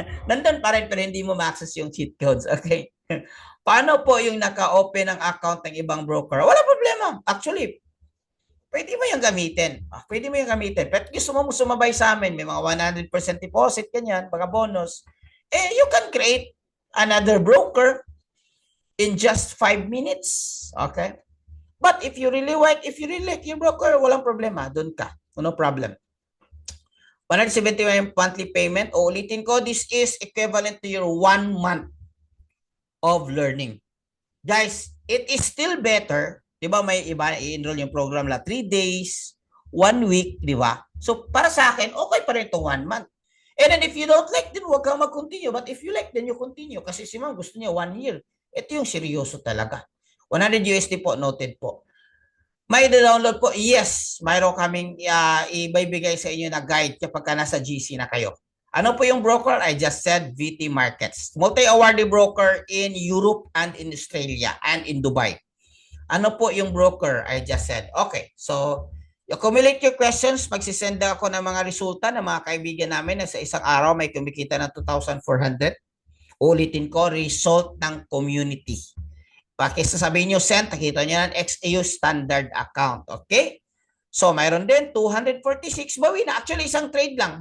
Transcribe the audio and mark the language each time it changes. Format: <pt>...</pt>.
<tl>Nandun pa rin pero hindi mo ma-access yung cheat codes. Okay? Paano po yung naka-open ng account ng ibang broker? Wala problema. Actually, pwede mo yung gamitin. Pwede mo yung gamitin. Pero gusto mo sumabay sa amin, may mga 100% deposit, ganyan, mga bonus.</tl> <en>You can create another broker in just 5 minutes. Okay? But if you really like your broker,</en> <tl>walang problema. Doon ka.</tl> <en>No problem. 171 monthly payment.</en> <tl>Ulitin ko,</tl> <en>this is equivalent to your 1 month of learning. Guys, it is still better.</en> <tl>Di ba may iba i-enroll yung program la 3 days, 1 week, di ba?</tl> <en>So para sa akin, okay pa rin ito 1 month. And then if you don't like, then</en> <tl>huwag kang mag-continue.</tl> <en>But if you like, then you continue.</en> <tl>Kasi si ma'am gusto niya 1 year. Ito yung seryoso talaga. 100 USD po, noted po. May download po? Yes. Mayroon kaming ibibigay sa inyo na guide kapag ka nasa GC na kayo. Ano po yung broker?</tl> <en>I just said</en> <tl>VT Markets.</tl> <en>Multi-awarded broker in Europe and in Australia and in Dubai.</en> <tl>Ano po yung broker?</tl> <en>I just said. Okay. So, accumulate your questions.</en> <tl>Magsisend ako ng mga resulta ng mga kaibigan namin na sa isang araw may kumikita ng 2,400. Ulitin ko, result ng community. Pakisasabihin nyo, send, nakita nyo ng XAU standard account. Okay? So, mayroon din 246. Bawi na. Actually, isang trade lang.</tl>